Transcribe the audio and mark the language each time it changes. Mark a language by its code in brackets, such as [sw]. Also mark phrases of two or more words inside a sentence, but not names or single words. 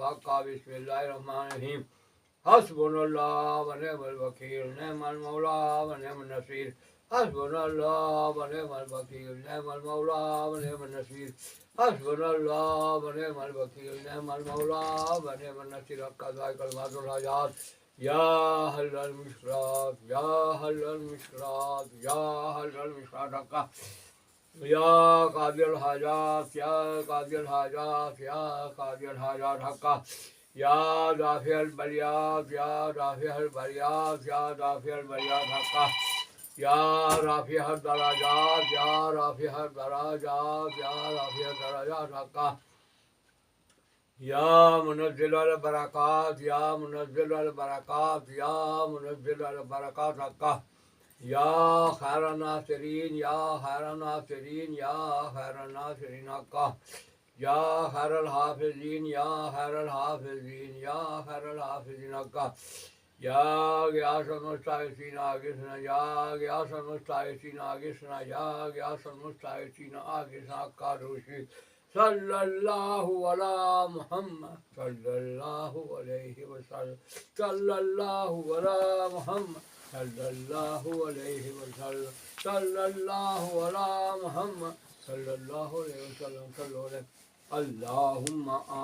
[ar] بسم اللہ الرحمن الرحیم حسبنا اللہ ونعم الوکیل نعم المولا ونعم النصیر. حسبنا اللہ ونعم الوکیل نعم المولا ونعم النصیر. حسبنا اللہ ونعم الوکیل نعم المولا ونعم النصیر. قضاء کلمات الحاجات یا حل المشکلات یا حل المشکلات یا حل المشکلات یا قاضی الحاجات یا قاضی الحاجات یا قاضی الحاجات حقا یا دافع البلیات یا دافع البلیات یا دافع البلیات حقا یا رافع الدرجات یا رافع الدرجات یا رافع الدرجات حقا یا منزل البرکات یا منزل البرکات یا منزل البرکات حقا یا خیر الناصرین یا خیر الناصرین یا خیر الناصرین حقا یا خیر الحافظین یا خیر الحافظین یا خیر الحافظین حقا یا غیاث المستغیثین آغثنا یا غیاث المستغیثین آغثنا یا غیاث المستغیثین آغثنا حقا روشی. صلی اللہ علی محمد صلی اللہ علیہ وسلم صلی اللہ علی محمد صلی اللہ علیہ وسلم صلی اللہ علی محمد صلی اللہ علیہ وسلم صلی اللہ علیہ.